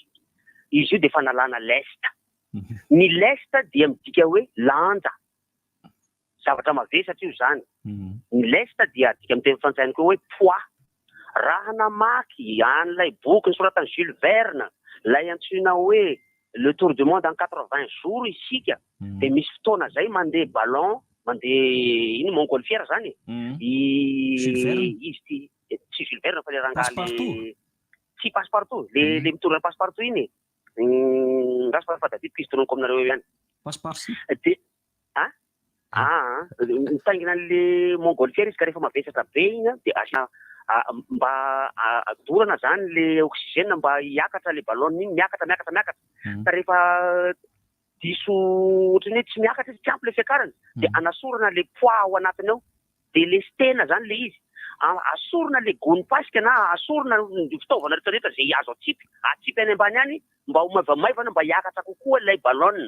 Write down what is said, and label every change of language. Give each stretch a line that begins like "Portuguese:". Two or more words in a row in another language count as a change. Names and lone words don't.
Malagasy: Izy io dia fanalana lesta. Ny lesta dia midika hoe lanja zavatra mavesatra io zany. Ny lesta dia dika amin'ny teny frantsay koa hoe poids. Raha namaky an'ilay boky nisoratany Jules Verne lay antsoina hoe le tour du monde en 80 jours isika dia misy fotoana zay mandeha ballon mandeha iny montgolfière zany izy ty tsy Jules Verne fa le rangaly tsy passe-partout le mitorana passe-partout iny ngasy fa David pistonoko aminareo ihany mitaingina an'le montgolfière izy ka rehefa mavesatra be iny dia mba dorana zany le oxygène mba hiakatra le ballon iny miakatra fa rehefa diso ohatrany hoe tsy miakatra izy tsy ampy le fiakarany dia anasorana le poids ao anatiny ao dia lestena zany le izy asorana le gony pasika na asorana fitaovana rehetrarehetra zay azo atsipy any ambany any mba ho maivamaivana mba hiakatra kokoa ilay ballon.